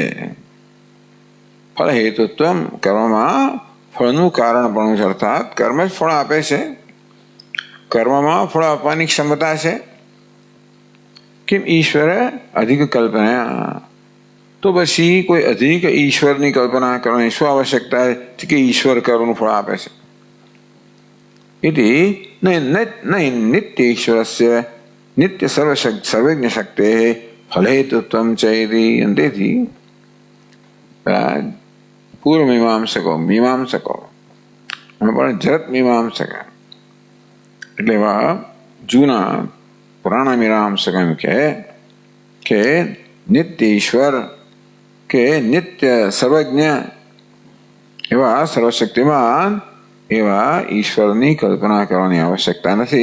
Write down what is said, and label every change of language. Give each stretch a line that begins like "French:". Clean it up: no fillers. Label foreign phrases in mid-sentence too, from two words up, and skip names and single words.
Gujarati: ફળ હેતુત્વ કર્મમાં ફળનું કારણપણું છે, અર્થાત કર્મ જ ફળ આપે છે. કર્મમાં ફળ આપવાની ક્ષમતા છે. કેમ ઈશ્વર અધિક કલ્પના, તો પછી કોઈ અધિક ઈશ્વરની કલ્પના કરવાની શું આવશ્યકતા છે કે ઈશ્વર કર્મનું ફળ આપે છે.
Sanskrit: इति नित्य ईश्वरस्य नित्य सर्वज्ञ शक्तेः फलहेतुत्वं च इति.
Gujarati: તેથી પૂર્વ મીમાંસકો પણ જરત મીમાંસક એટલે એવા જૂના પુરાણા મીમાંસક એમ કે નિત્ય ઈશ્વર કે નિત્ય સર્વજ્ઞ એવા સર્વશક્તિમાન એવા ઈશ્વરની કલ્પના કરવાની આવશ્યકતા નથી.